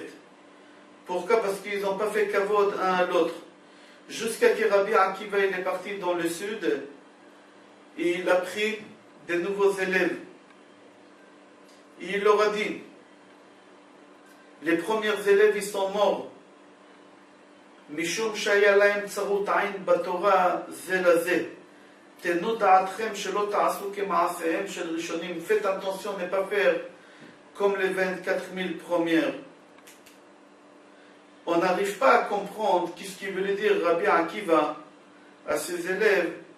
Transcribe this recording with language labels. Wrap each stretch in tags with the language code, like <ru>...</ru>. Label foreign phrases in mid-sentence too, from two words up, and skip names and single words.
<fr>Pourquoi? Parce qu'ils n'ont pas fait kavod un à l'autre. Jusqu'à que Rabbi Akiva il est parti dans le sud et il a pris de nouveaux élèves. Et il leur a dit, les premiers élèves ils sont morts.</fr> <he>משום שהיה להם צרות עין בתורה זה לזה.</he> <fr>Faites attention de ne pas faire comme les 24 000 premières. On n'arrive pas à comprendre ce qu'il voulait dire Rabbi Akiva à ses élèves.</fr>